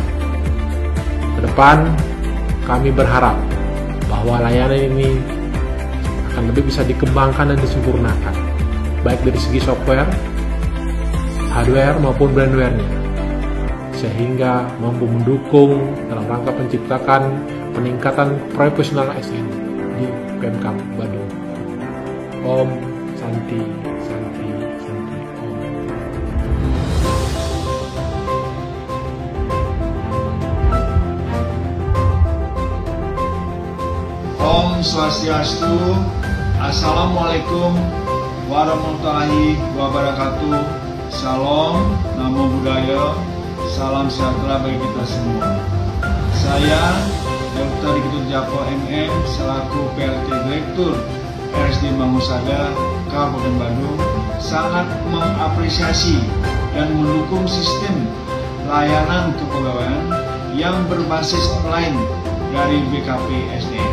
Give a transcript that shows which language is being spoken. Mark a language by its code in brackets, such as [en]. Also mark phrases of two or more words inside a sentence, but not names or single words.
[id] Ke depan, kami berharap bahwa layanan ini akan lebih bisa dikembangkan dan disempurnakan, baik dari segi [en] software, hardware [id] maupun brandware-nya, sehingga mampu mendukung dalam rangka menciptakan peningkatan profesional ASN di Pemkab Badung. [sa] Om Santi Santi Santi Om. Om Swastiastu. [ar] السلام عليكم ورحمة الله وبركاته. [id] Salam, [pi] namo buddhaya, [id] salam sejahtera bagi kita semua. Saya Dr. Dikitut Jako MM selaku PLT Direktur RSD Mangusada Kabupaten Badung sangat mengapresiasi dan mendukung sistem layanan kepegawaian yang berbasis online dari BKP SDM.